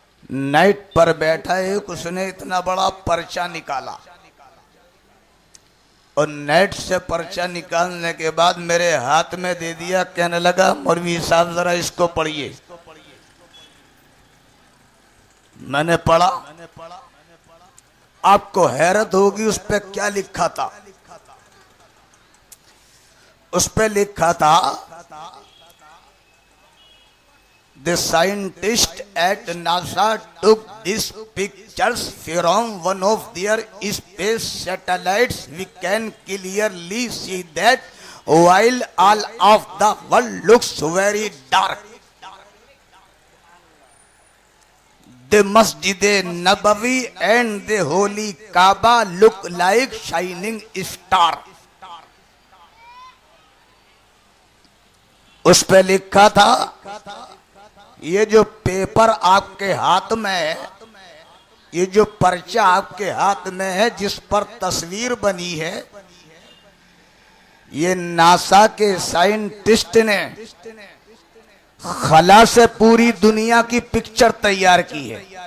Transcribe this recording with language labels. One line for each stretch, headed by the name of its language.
Hindi: Night पर बैठा एक उसने इतना बड़ा पर्चा निकाला और नेट से पर्चा निकालने के बाद मेरे हाथ में दे दिया। कहने लगा मौलवी साहब जरा इसको पढ़िए। मैंने पढ़ा। आपको हैरत होगी उस पे क्या लिखा था। उस पे लिखा था
English: The scientists at NASA took these pictures from one of their space satellites. We can clearly see that while all of the world looks very dark, the Masjid-e-Nabawi and the Holy Kaaba look like shining star.
Hindi: उस पे लिखा था ये जो paper आपके हाथ में है, ये जो पर्चा आपके हाथ में है जिस पर तस्वीर बनी है, ये नासा के साइंटिस्ट ने खला से पूरी दुनिया की पिक्चर तैयार की है।